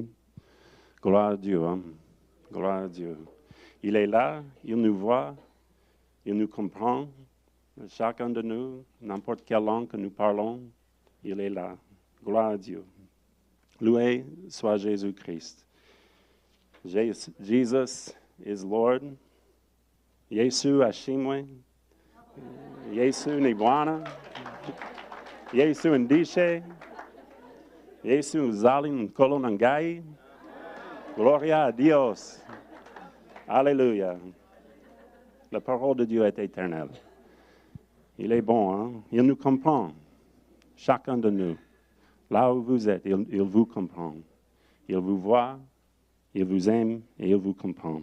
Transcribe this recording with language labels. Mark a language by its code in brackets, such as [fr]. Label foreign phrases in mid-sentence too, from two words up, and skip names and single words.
[fr] Gloire à Dieu, hein? Gloire à Dieu. Il est là, il nous voit, il nous comprend. Chacun de nous, n'importe quelle langue que nous parlons, il est là. Gloire à Dieu. Loué soit Jésus-Christ. [en] Jesus is Lord. [rw] Yesu ashimwe. [sw] Yesu ni Bwana. Yesu ndishe. [ln] Yesu uzali mkolo nangai. [es] Gloria a Dios. Alléluia. [fr] La parole de Dieu est éternelle. Il est bon, hein? Il nous comprend. Chacun de nous. Là où vous êtes, il vous comprend. Il vous voit, il vous aime et il vous comprend.